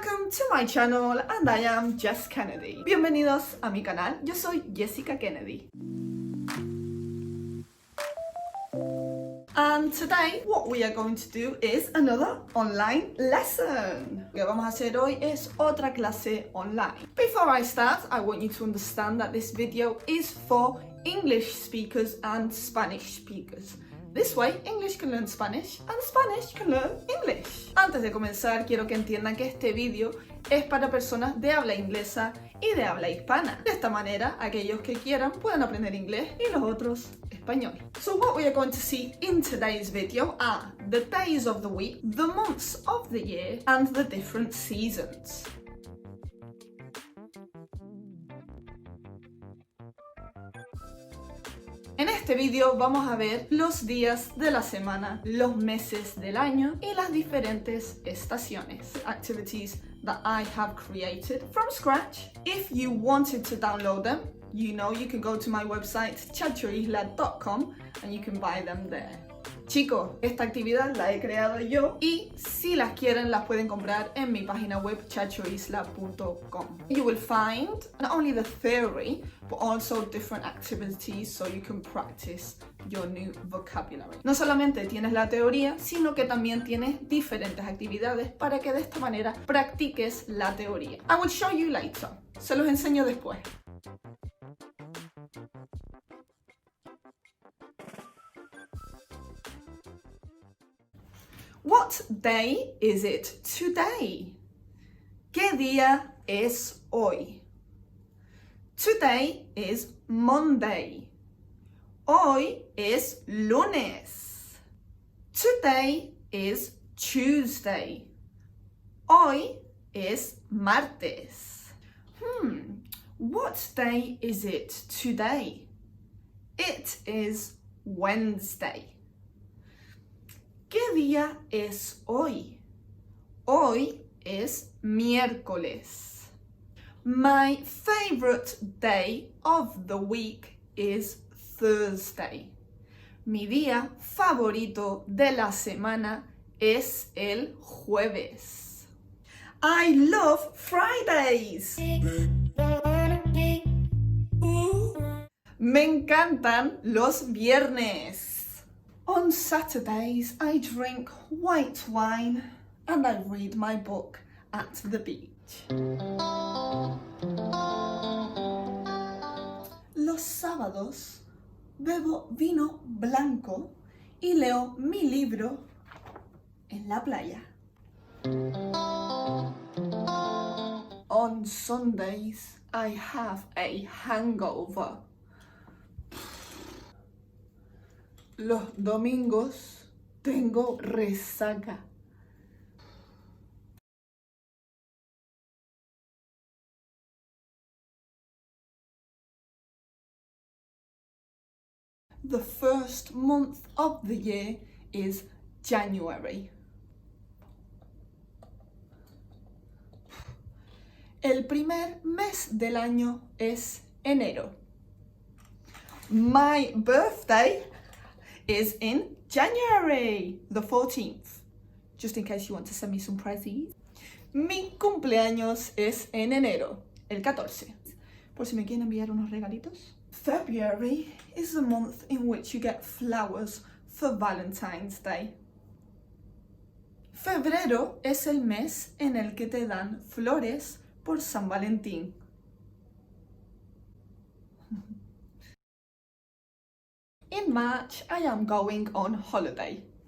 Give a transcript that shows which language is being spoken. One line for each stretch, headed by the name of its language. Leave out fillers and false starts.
English: to my channel and I am Jess Kennedy.
Spanish: Bienvenidos a mi canal, yo soy Jessica Kennedy.
English: And today what we are going to do is another online lesson.
Spanish: Lo que vamos a hacer hoy es otra clase online.
English: Before I start, I want you to understand that this video is for English speakers and Spanish speakers. This way, English can learn Spanish and Spanish can learn English.
Spanish: Antes de comenzar, quiero que entiendan que este vídeo es para personas de habla inglesa y de habla hispana. De esta manera, aquellos que quieran pueden aprender inglés y los otros español.
English: So what we are going to see in today's video are the days of the week, the months of the year, and the different seasons.
Spanish: En este vídeo vamos a ver los días de la semana, los meses del año y las diferentes estaciones.
English: Activities that I have created from scratch. If you wanted to download them, you know you can go to my website chachoisla.com and you can buy them there.
Spanish: Chicos, esta actividad la he creado yo y si las quieren las pueden comprar en mi página web chachoisla.com.
English: You will find not only the theory but also different activities so you can practice your new vocabulary.
Spanish: No solamente tienes la teoría, sino que también tienes diferentes actividades para que de esta manera practiques la teoría.
English: I will show you later.
Spanish: Se los enseño después.
English: What day is it today?
Spanish: ¿Qué día es hoy?
English: Today is Monday.
Spanish: Hoy es lunes.
English: Today is Tuesday.
Spanish: Hoy es martes.
English: What day is it today? It is Wednesday.
Spanish: ¿Qué día es hoy? Hoy es miércoles.
English: My favorite day of the week is Thursday.
Spanish: Mi día favorito de la semana es el jueves.
English: I love Fridays.
Spanish: Me encantan los viernes.
English: On Saturdays, I drink white wine and I read my book at the beach.
Spanish: Los sábados bebo vino blanco y leo mi libro en la playa.
English: On Sundays, I have a hangover.
Spanish: Los domingos tengo resaca.
English: The first month of the year is January.
Spanish: El primer mes del año es enero.
English: My birthday is in January, the 14th, just in case you want to send me some presents.
Spanish: Mi cumpleaños es en enero, el 14, por si me quieren enviar unos regalitos.
English: February is the month in which you get flowers for Valentine's Day.
Spanish: Febrero es el mes en el que te dan flores por San Valentín.
English: In March, I am going on holiday.